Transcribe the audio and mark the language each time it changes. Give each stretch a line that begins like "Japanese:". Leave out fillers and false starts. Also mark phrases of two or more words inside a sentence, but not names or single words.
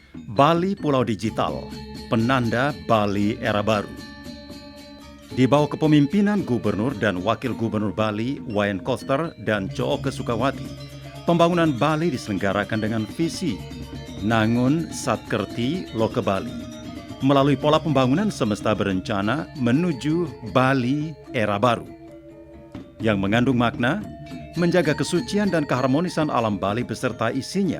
Indonesian: Bali Pulau Digital, penanda Bali era baru. Di bawah kepemimpinan Gubernur dan Wakil Gubernur Bali, Wayan Koster dan Cooke Sukawati, pembangunan Bali diselenggarakan dengan visi Nangun Satkerti Loke Bali, melalui pola pembangunan semesta berencana menuju Bali era baru, yang mengandung makna menjaga kesucian dan keharmonisan alam Bali beserta isinya